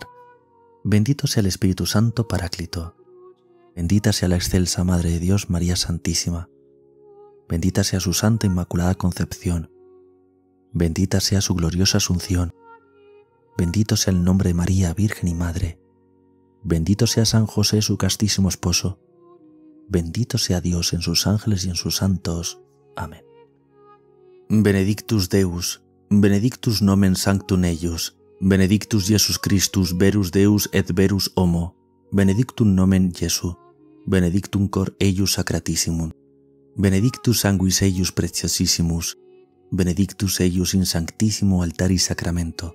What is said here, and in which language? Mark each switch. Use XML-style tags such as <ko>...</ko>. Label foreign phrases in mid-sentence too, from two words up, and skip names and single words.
<es>bendito sea el Espíritu Santo Paráclito, bendita sea la excelsa Madre de Dios María Santísima, bendita sea su santa Inmaculada Concepción, bendita sea su gloriosa Asunción, bendito sea el nombre de María, Virgen y Madre, bendito sea San José, su castísimo esposo, bendito sea Dios en sus ángeles y en sus santos. Amén.</es> <la>Benedictus Deus, benedictus nomen sanctum eius, benedictus Jesus Christus, verus Deus et verus homo, benedictum nomen Jesu, benedictum cor eius sacratissimum, benedictus sanguis eius preciosissimus, benedictus eius in sanctissimo altari sacramento,</la>